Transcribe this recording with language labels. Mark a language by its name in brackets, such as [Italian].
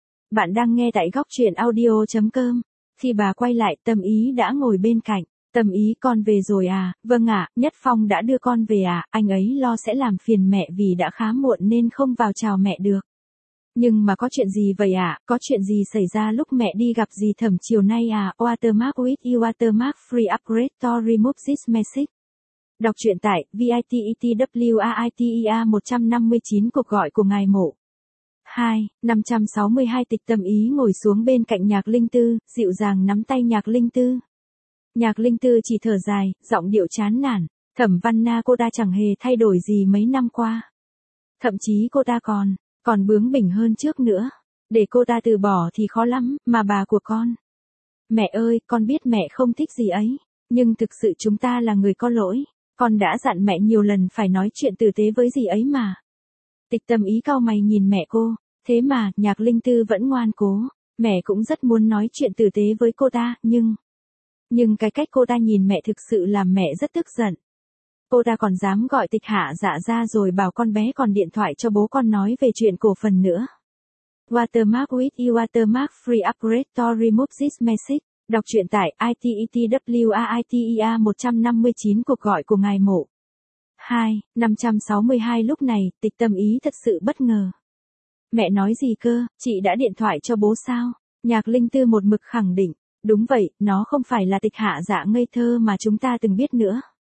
[Vietnamese] Bạn đang nghe tại góc truyện audio.com. Khi bà quay lại Tâm Ý đã ngồi bên cạnh. Tâm Ý con về rồi à? Vâng ạ, Nhất Phong đã đưa con về à? Anh ấy lo sẽ làm phiền mẹ vì đã khá muộn nên không vào chào mẹ được. Nhưng mà có chuyện gì vậy à? Có chuyện gì xảy ra lúc mẹ đi gặp dì Thẩm chiều nay à? [English] Watermark with you watermark free upgrade to remove this message. [Vietnamese] Đọc truyện tại VITETWAITEA 159 cuộc gọi của ngài Mộ. 2. 562 Tịch Tâm Ý ngồi xuống bên cạnh Nhạc Linh Tư, dịu dàng nắm tay Nhạc Linh Tư. Nhạc Linh Tư chỉ thở dài, giọng điệu chán nản, Thẩm Văn Na cô ta chẳng hề thay đổi gì mấy năm qua. Thậm chí cô ta còn bướng bỉnh hơn trước nữa. Để cô ta từ bỏ thì khó lắm, mà bà của con. Mẹ ơi, con biết mẹ không thích gì ấy, nhưng thực sự chúng ta là người có lỗi. Con đã dặn mẹ nhiều lần phải nói chuyện tử tế với dì ấy mà. Tịch Tâm Ý cau mày nhìn mẹ cô, thế mà Nhạc Linh Tư vẫn ngoan cố, mẹ cũng rất muốn nói chuyện tử tế với cô ta, nhưng... Nhưng cái cách cô ta nhìn mẹ thực sự làm mẹ rất tức giận. Cô ta còn dám gọi Tịch Hạ Dạ ra rồi bảo con bé còn điện thoại cho bố con nói về chuyện cổ phần nữa. [English] Watermark with you, watermark free upgrade to remove this message. [Vietnamese] Đọc truyện tại ITETWAITER 159 cuộc gọi của ngài mộ. 2.562 lúc này, Tịch Tâm Ý thật sự bất ngờ. Mẹ nói gì cơ, chị đã điện thoại cho bố sao? Nhạc Linh Tư một mực khẳng định. Đúng vậy, nó không phải là Tịch Hạ Dạ ngây thơ mà chúng ta từng biết nữa.